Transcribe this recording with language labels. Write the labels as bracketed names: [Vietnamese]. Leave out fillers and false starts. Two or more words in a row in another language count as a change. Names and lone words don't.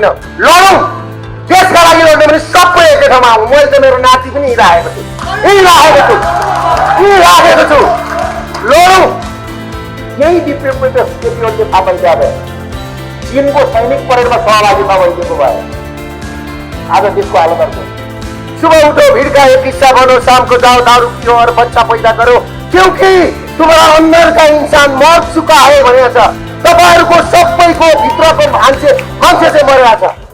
[Nepali] लडौँ, देशका लागि लड्ने भने सबै एकै ठाउँमा आउँ। मैले त मेरो नाति पनि राखेको छु, लडौँ। यही डिप्रेसमेन्ट केपी ओलीले थाहा पाइदिया भए चीनको सैनिक परेडमा सहभागी नभइदिएको भए आज देशको हालत अर्को। [Hindi] सुबह उठो, भिड़का एक हिस्सा बनो, शाम को जाओ दारू पियो और बच्चा पैदा करो, क्योंकि तुम्हारा अंदर का इंसान मर चुका है [Nepali] भनेको छ। तपाईहरुको सबैको भित्रको मान्छे चाहिँ मरेको छ।